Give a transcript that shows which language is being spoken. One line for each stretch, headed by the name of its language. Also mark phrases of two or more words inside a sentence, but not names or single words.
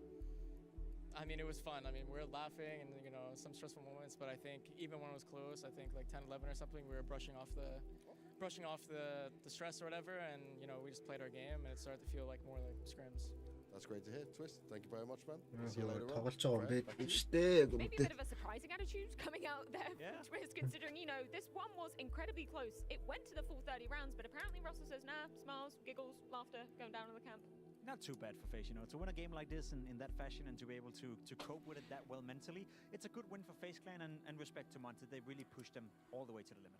English: I mean, it was fun. I mean, we were laughing and, you know, some stressful moments, but I think even when it was close, I think like 10-11 or something, we were brushing off the stress or whatever, and, you know, we just played our game, and it started to feel like more like scrims. That's great to hear. Twist, thank you very much, man. See you later on.
Mongolian: тоглож байгаа юм бэ? Штэ
English: Maybe a bit of a surprising attitude coming out there from Twist, considering, you know, this one was incredibly close. It went to the full 30 rounds, but apparently Russell says, nah, smiles, giggles, laughter, going down in the camp. Not too bad for FaZe, you know, to win a game like this in that fashion and to be able to cope with it that well mentally. It's a good win for FaZe Clan, and respect to Monty. They really pushed them all the way to the limit.